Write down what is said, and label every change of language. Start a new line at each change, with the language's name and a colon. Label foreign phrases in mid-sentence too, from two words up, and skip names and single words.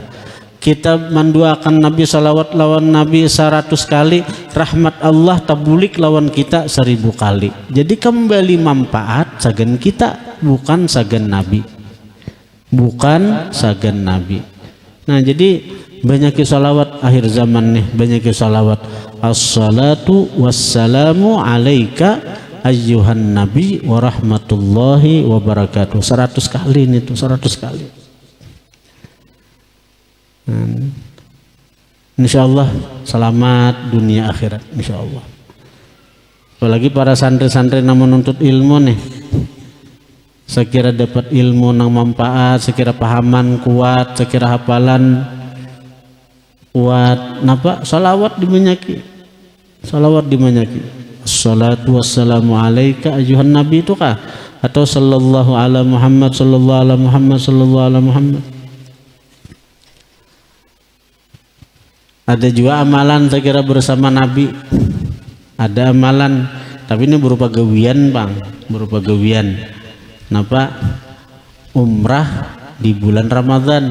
Banjar: Kita mendoakan Nabi, salawat lawan Nabi 100 kali, rahmat Allah tabulik lawan kita 1000 kali. Jadi kembali manfaat sagan kita, bukan sagan Nabi, bukan sagan Nabi.
Indonesian: Nah jadi banyak salawat akhir zaman nih, banyak salawat.
Arabic: الصلاة والسلام عليك أيها النبي ورحمة الله وبركاته
Indonesian: 100 kali ini tuh, 100 kali. Insyaallah selamat dunia akhirat insyaallah.
Banjar: Apalagi para santri-santri yang menuntut ilmu nih, sekira dapat ilmu nang manfaat, sekira pahaman kuat, sekira hafalan kuat, napa salawat dimanyaki, salawat dimanyaki.
Arabic: الصلاة والسلام عليك أيها النبي
Banjar: itu kah, atau
Arabic: صلى الله على محمد، صلى الله على محمد، صلى الله على محمد.
Banjar: Ada juga amalan sekira bersama Nabi, ada amalan tapi ini berupa gawian bang, berupa gawian. Napa? Umrah di bulan Ramadan.